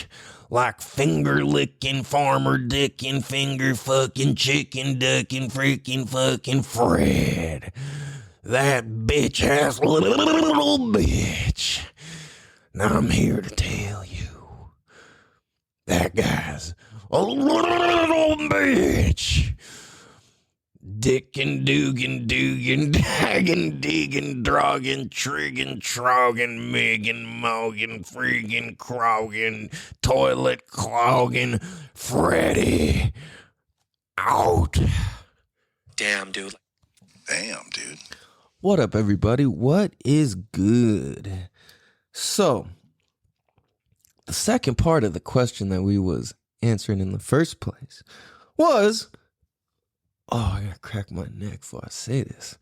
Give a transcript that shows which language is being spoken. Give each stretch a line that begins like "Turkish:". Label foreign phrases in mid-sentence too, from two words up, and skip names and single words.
English: Like finger licking, farmer dicking, finger fucking, chicken ducking, freaking fucking Fred. That bitch ass little bitch. Now I'm here to tell you, that guy's a little bitch. Dickin', doogin', daggin', diggin', droggin', triggin', troggin', miggin', moggin', friggin', croggin', toilet cloggin', Freddy. Out. Damn, dude. Damn, dude. What up, everybody? What is good? So, the second part of the question that we was answering in the first place was, oh, I gotta crack my neck before I say this.